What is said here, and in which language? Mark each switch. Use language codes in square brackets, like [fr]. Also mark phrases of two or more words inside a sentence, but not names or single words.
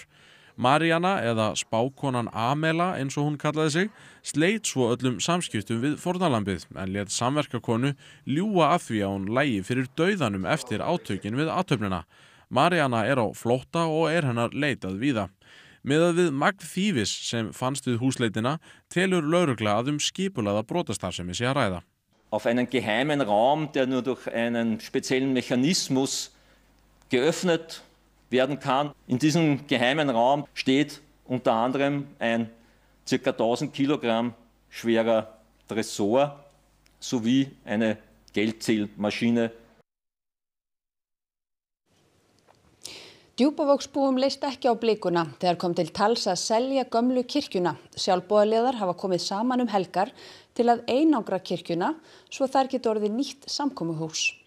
[is] Mariana, eða spákonan Amela eins og hún kallaði sig, sleit svo öllum samskiptum við fórnarlambið en lét samverkakonu ljúga að því að hún lægi fyrir dauðanum eftir átökin við athöfnina. Mariana á flótta og hennar leitað víða. Miðað við magn þýfis sem fannst við húsleitina telur lögregla að skipulagða brotastarfsemi sé að ræða. [de] Auf einen geheimen Raum, der nur durch einen speziellen Mechanismus geöffnet werden kann. In diesem geheimen Raum steht unter anderem ein ca. 1000 Kilogramm schwerer Tresor sowie eine Geldzählmaschine. [is] Djúpavogsbúum leist ekki á blikuna þegar kom til tals að selja gömlu kirkjuna. Sjálfboðaliðar hafa komið saman helgar til að einangra kirkjuna svo þar geti orðið nýtt samkomuhús.